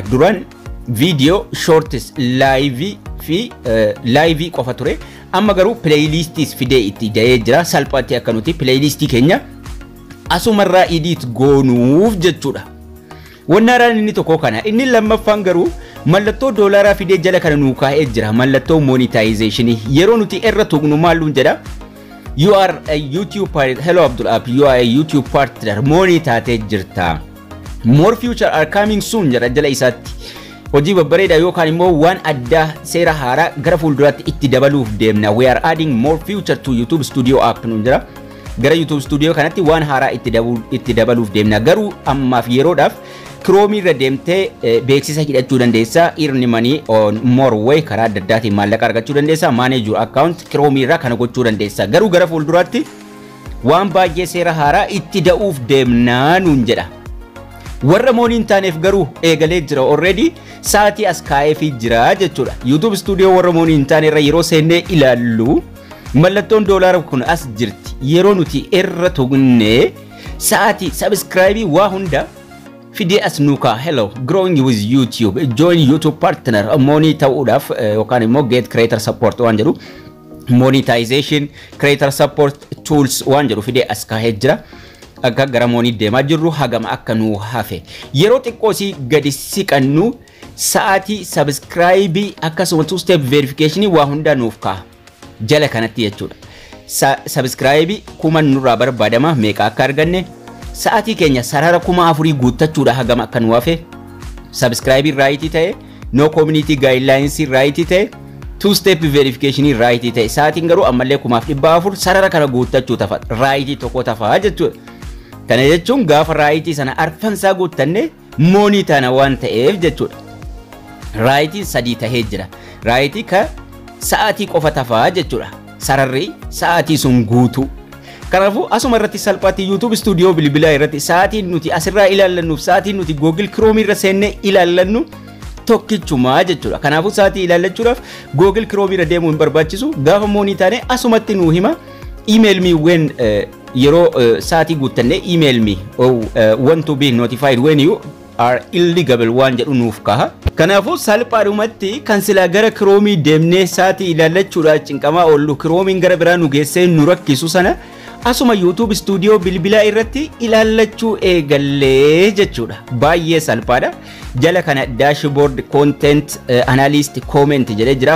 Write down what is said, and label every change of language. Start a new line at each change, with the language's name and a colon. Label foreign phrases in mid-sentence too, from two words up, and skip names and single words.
Oromo: Duraan
English: video shorts live
Oromo: fi live qofa ture amma garuu playlists fidee itti da'ee jira salphaatti akka nuti playlistii keenya asumarraa edit goonuuf jechuudha. Wannaaraan inni tokko kana inni lammaffaan garuu mallattoo doolaaraa fidee jala kana nuu kaa'ee jira mallattoo monetization yeroo nuti irra tuqnu maalluun jedha
English: you are a YouTube partner. Hello Abdul App, you are a YouTube partner monetized
Oromo: jirta.
English: More future are coming soon
Oromo: jedha jala isaatti. Hojii babbareedaa yookaan immoo waan addaa seera haaraa gara fuulduraatti itti dabaluuf deemna.
English: We are adding more feature to YouTube Studio app
Oromo: nun jira. Gara YouTube Studio kanatti waan haaraa itti dabaluuf deemna. Garuu ammaaf yeroodhaaf Chrome irra deemtee beeksisa hidhachuu dandeessa.
English: Earn money on more way
Oromo: karaa adda addaatiin maallaqa argachuu dandeessa.
English: Manage your account
Oromo: Chrome irra kana gochuu dandeessa. Garuu gara fuulduraatti waan baay'ee seera haaraa itti da'uuf deemna nun jedha. Warra mooniin taaneef garuu eegalee jira already sa'aatii as kaa'eefii jira jechuudha. YouTube studio warra mooniin taane irra yeroo seennee ilaallu mallattoon doolaara kun as jirti. Yeroo nuti irra tuqne sa'aatii subscribe waa hunda fidee as nuukaa.
English: Hello growing with YouTube join YouTube partner
Oromo: moonii ta'uudhaaf yookaan immoo
English: get creator support
Oromo: waan jedhu
English: monetization creator support tools
Oromo: waan jedhu fidee as kaa'ee jira. Akka gara moonii deemaa jirru hagama akka nu hafe yeroo xiqqoosii gadi siqannu sa'aatii subscribe akkasuma
English: two step verification
Oromo: waa hunda nuuf ka'a jala kanatti jechuudha. Subscribe kuma nurraa barbaadama meeqa akka arganne sa'aatii keenya sarara 4,000 guuttachuudha hagama akka nu hafe subscribe right ta'e
English: no community guidelines right
Oromo: ta'e
English: two step verification
Oromo: right ta'e sa'aatiin garuu ammallee 1,400 sarara kana guuttachuu tafa right tokko tafa jechuudha. Kana jechuun gaafa raayitii sana arfansaa guuttanne moonii taana waan ta'eef jechuudha. Raayitiin sadii tahee jira. Raayitii ka sa'aatii qofa tafaa jechuudha. Sararri sa'aatii sun guutu. Kanaafuu asuma irratti salphaatti YouTube studio bilbilaa irratti sa'aatiin nuti asirraa ilaallannuuf sa'aatiin nuti Google Chrome irra seennee ilaallannu tokkichumaa jechuudha. Kanaafuu sa'aatii ilaallachuudhaaf Google Chrome irra deemuu hin barbaachisu. Gaafa moonii taane asumatti nuu hima.
English: Email me when
Oromo: yeroo sa'aatii guuttanne
English: email me want to be notified when you are eligible
Oromo: waan jedhu nuuf kaha. Kanaafuu salphaadhumatti kan silaa gara Chrome deemnee sa'aatii ilaallachuudhaaf cinqamaa oollu Chrome gara biraa nu geessee nu rakkisu sana asuma YouTube studio bilbilaa irratti ilaallachuu eegallee jechuudha. Baay'ee salphaadha. Jala kana
English: dashboard content analyst comment
Oromo: jedhee jira.